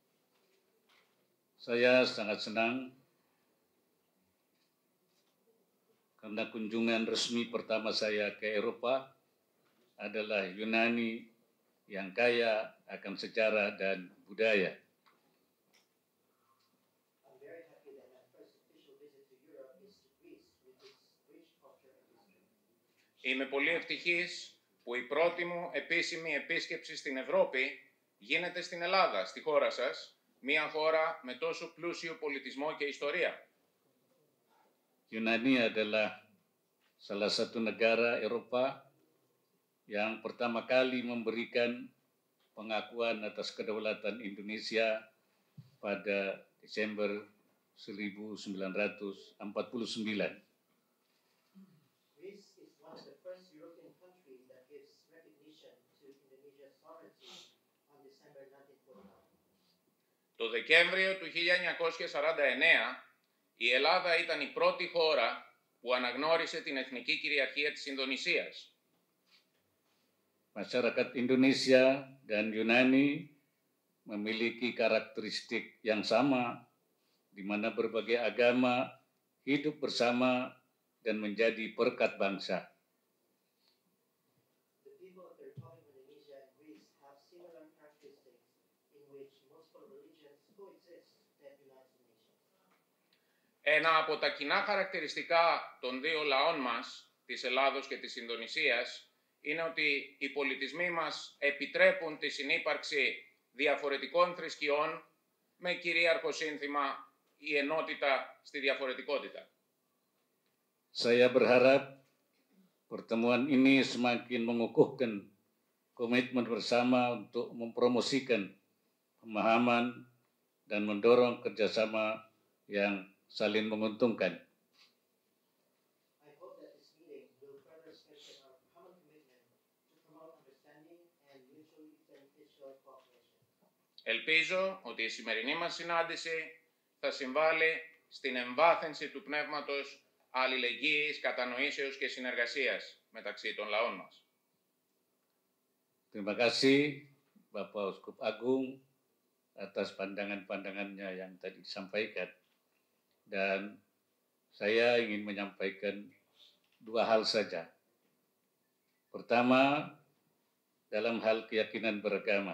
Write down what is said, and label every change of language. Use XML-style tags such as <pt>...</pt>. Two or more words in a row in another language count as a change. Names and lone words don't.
<id>Saya sangat senang karena kunjungan resmi pertama saya ke Eropa adalah Yunani yang kaya akan sejarah dan budaya.</id> <en>I'm very happy that my first official visit to Europe is to Greece with its rich culture and history.</en> <el>Είμαι πολύ ευτυχής που η πρώτη μου επίσημη επίσκεψη στην Ευρώπη γίνεται στην Ελλάδα, στη χώρα σας, μια χώρα με τόσο πλούσιο πολιτισμό και ιστορία.</el> <id>Yunani adalah salah satu negara Eropa yang pertama kali memberikan pengakuan atas kedaulatan Indonesia pada Desember 1949.</id> <en>Greece is one of the first European countries that gives recognition to Indonesia's sovereignty on December 1949.</en> <el>Το Δεκέμβριο του 1949, η Ελλάδα ήταν η πρώτη χώρα που αναγνώρισε την εθνική κυριαρχία της Ινδονησίας.</el> <id>Masyarakat Indonesia dan Yunani memiliki karakteristik yang sama, di mana berbagai agama hidup bersama dan menjadi perekat bangsa.</id> <en>The people of the Republic of Indonesia and Greece have similar characteristics in which multiple religions coexist that unite the nation.</en> <el>Ένα από τα κοινά χαρακτηριστικά των δύο λαών μας, της Ελλάδος και της Ινδονησίας, είναι ότι οι πολιτισμοί μας επιτρέπουν τη συνύπαρξη διαφορετικών θρησκειών με κυρίαρχο σύνθημα η ενότητα στη διαφορετικότητα.</el> <id>Saya berharap pertemuan ini semakin mengukuhkan komitmen bersama untuk mempromosikan pemahaman dan mendorong kerjasama yang saling menguntungkan.</id> <en>I hope that this meeting will further strengthen our common commitment to promote understanding and mutually beneficial cooperation.</en> <el>Ελπίζω ότι η σημερινή μας συνάντηση θα συμβάλλει στην εμβάθυνση του πνεύματος αλληλεγγύης, κατανοήσεως και συνεργασίας μεταξύ των λαών μας.</el> <id>Terima kasih Bapak Uskup Agung atas pandangan-pandangannya yang tadi disampaikan. Dan saya ingin menyampaikan dua hal saja. Pertama, dalam hal keyakinan beragama.</id>